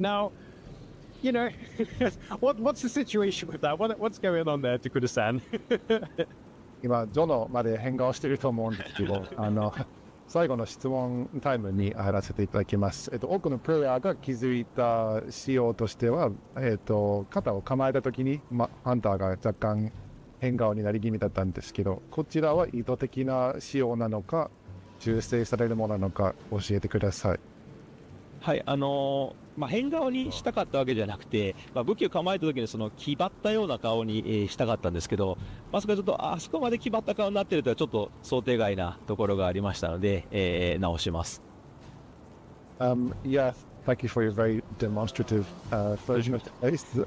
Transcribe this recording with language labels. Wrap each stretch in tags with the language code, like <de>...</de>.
<en>Now, you know, what's the situation with that? What's going on there, Takuda-san?</en> <ja>今、ジョノまで変顔してると思うんですけど、最後の質問タイムに入らせていただきます。多くのプレイヤーが気づいた仕様としては、肩を構えたときに、ハンターが若干変顔になり気味だったんですけど、こちらは意図的な仕様なのか、修正されるものなのか教えてください。はい、変顔にしたかったわけじゃなくて、武器を構えた時にその気張ったような顔に、したかったんですけど、まさかちょっとあそこまで気張った顔になってるとはちょっと想定外なところがありましたので、直します。</ja> <en>Yeah, thank you for your very demonstrative version of the face.</en>